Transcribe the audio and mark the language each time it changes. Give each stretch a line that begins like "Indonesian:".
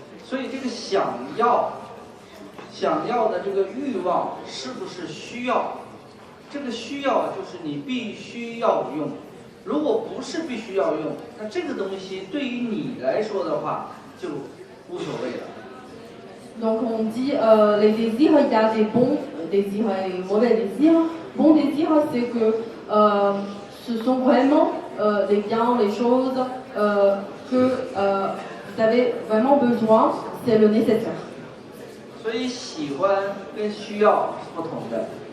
Chinese: 所以这个想要的这个欲望是不是需要？这个需要就是你必须要用。如果不是必须要用，那这个东西对于你来说的话就无所谓了。
French: Donc on dit les désirs, il y a des bons désirs et mauvais désirs. Bons désirs, c'est que ce sont vraiment les biens, les choses que vous avez vraiment besoin, c'est le nécessaire.
Chinese: 所以喜欢跟需要是不同的。